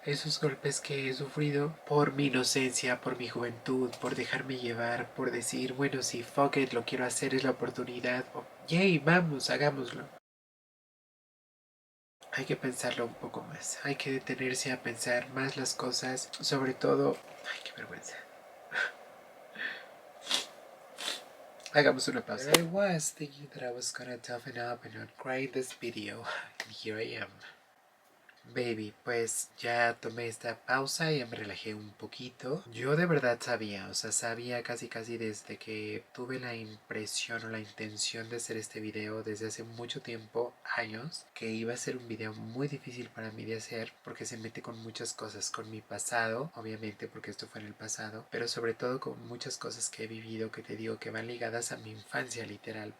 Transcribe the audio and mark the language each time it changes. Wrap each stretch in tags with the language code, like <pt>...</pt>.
<es>Esos golpes que he sufrido por mi inocencia, por mi juventud, por dejarme llevar, por decir, bueno, si</es> <en>fuck it,</en> <es>lo quiero hacer, es la oportunidad. O, yay, vamos, hagámoslo. Hay que pensarlo un poco más. Hay que detenerse a pensar más las cosas. Sobre todo, ay, qué vergüenza. Hagamos una pausa.</es> <en>There I was thinking that I was gonna toughen up and not cry in this video. And here I am.</en> <es>Baby, pues ya tomé esta pausa, ya me relajé un poquito. Yo de verdad sabía, o sea, sabía casi casi desde que tuve la impresión o la intención de hacer este video desde hace mucho tiempo, años, que iba a ser un video muy difícil para mí de hacer porque se mete con muchas cosas, con mi pasado, obviamente porque esto fue en el pasado, pero sobre todo con muchas cosas que he vivido que te digo que van ligadas a mi infancia literal.</es>